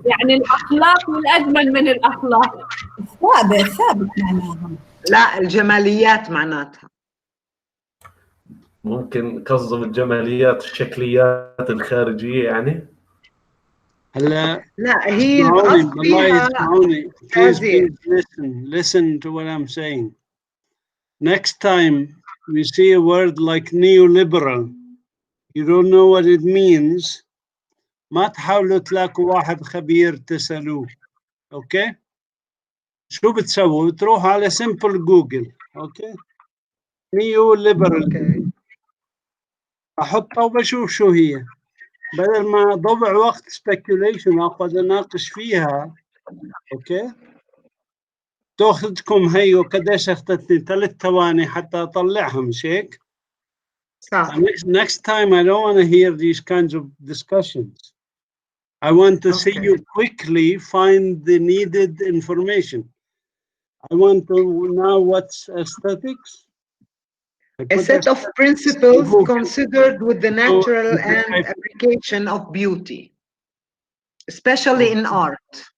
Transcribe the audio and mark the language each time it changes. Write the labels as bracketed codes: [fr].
[ar] يعني الأخلاق من أجمل من الأخلاق. ثابت معناها. لا، الجماليات معناتها. ممكن قصدهم الجماليات الشكليات الخارجية يعني. هلا لا، هي اسمعوني القصد والله فيها اسمعوني. [en] Please listen to what I'm saying. Next time we see a word like neoliberal, you don't know what it means, [ar] ما تحاولوا تلاقوا واحد خبير تسألوه، اوكي؟ شو بتسووا؟ بتروحوا على simple جوجل، اوكي؟ [en] neoliberal، [ar] احطها وبشوف شو هي، بدل ما اضيع وقت speculation واقعد اناقش فيها، اوكي؟ تاخذكم هي وقديش اخذتني 3 ثواني حتى اطلعها، مش هيك؟ صح. [en] Next time I don't want to hear these kinds of discussions. I want to see you quickly find the needed information. I want to know what's aesthetics. A set of principles considered with the natural and application of beauty, especially in art.